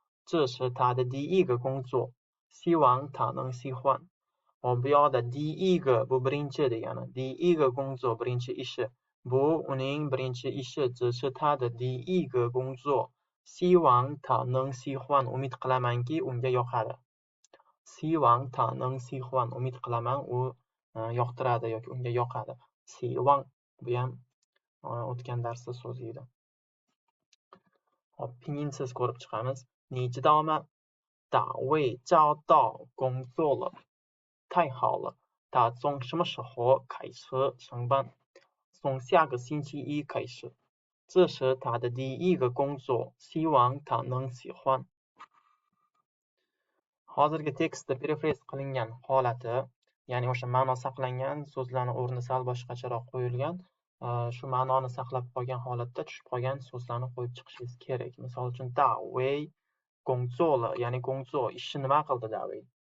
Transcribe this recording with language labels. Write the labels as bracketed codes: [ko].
[zh] 这是他的第一个工作，希望他能喜欢。 [uz] bu yoqda第一个 bu birinchi degani. [zh] 第一个工作 [uz] birinchi ishi. bu uning birinchi ishi. [zh] 这是他的第一个工作，希望他能喜欢. [uz] umid qilamanki unga yoqadi. [zh] 希望他能喜欢. [uz] umid qilaman u yoqtiradi yoki unga yoqadi. 希望 bu ham o'tgan darsda so'z edi. Hop, pinyin ko'rib chiqamiz. [zh] 你知道吗？大卫找到工作了，太好了！他从什么时候开始上班？从下个星期一开始。这是他的第一个工作，希望他能喜欢。 [uz] Hozirgi tekstda paraphrase qilingan holati, ya'ni o'sha ma'no saqlangan, so'zlarning o'rni sal boshqacharoq qo'yilgan, shu ma'noni saqlab qolgan holatda tushib qolgan so'zlarni qo'yib chiqishingiz kerak. Misol uchun, Davey 工作了, ya'ni 工作, ishni nima qildi Davey?